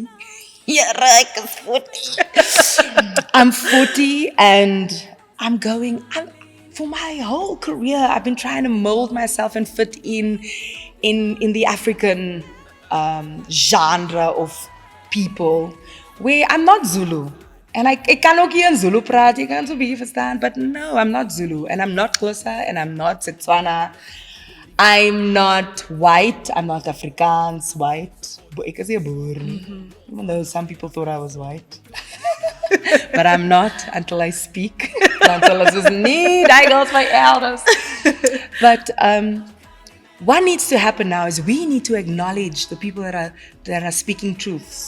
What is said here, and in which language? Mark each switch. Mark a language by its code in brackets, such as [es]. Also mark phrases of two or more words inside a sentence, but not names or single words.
[en] Yeah, right, it's 40. I'm 40 and for my whole career, I've been trying to mold myself and fit in the African genre of people where I'm not Zulu. [af] And I kan ook hier in Zulu praat, jy kan so bietjie verstaan, [en] but no, I'm not Zulu, and I'm not Xhosa, and I'm not Setswana. I'm not white, I'm not Afrikaans white. [af] Ek is 'n boer. [en] Even though some people thought I was white. But I'm not until I speak. Until I just need, I got my elders. But what needs to happen now is we need to acknowledge the people that are speaking truths.